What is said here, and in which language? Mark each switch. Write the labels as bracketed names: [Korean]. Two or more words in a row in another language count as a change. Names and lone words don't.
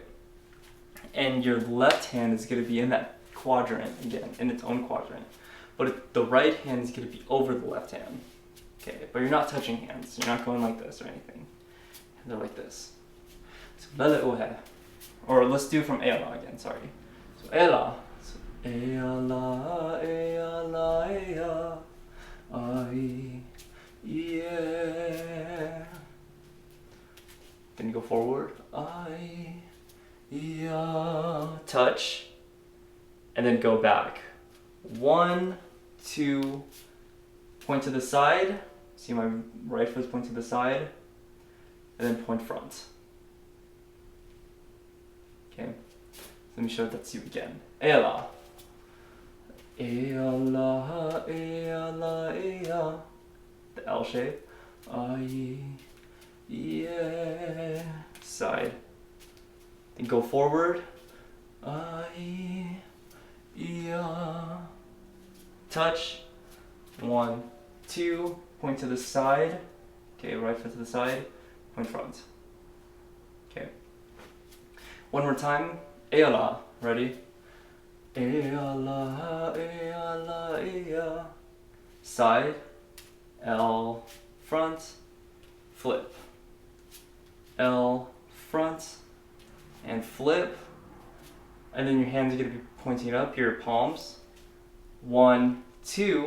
[English] And your left hand is gonna be in that quadrant again, in its own quadrant, but the right hand is gonna be over the left hand. Okay, but you're not touching hands. You're not going like this or anything. They're like this. So [Hawaiian] lele uhe, [English] or let's do from eala again. Sorry. So [Hawaiian] eala, eala, eala, ea, ai. [English] Yeah. Then you go forward. I, yeah. Touch. And then go back. 1, 2. Point to the side. See my right foot point to the side. And then point front. Okay. Let me show that to you again. [Hawaiian] Eala. Eala, eala, ea. [English] The L shape. Ai, yeah. Side. Then go forward. Ai, yeah. Touch. 1, 2. Point to the side. Okay, right foot to the side. Point front. Okay. One more time. Eala. Ready? [Hawaiian] Eala, eala, ea. [English] Side. L, front, flip. L, front, and flip. And then your hands are going to be pointing up, your palms. 1, 2.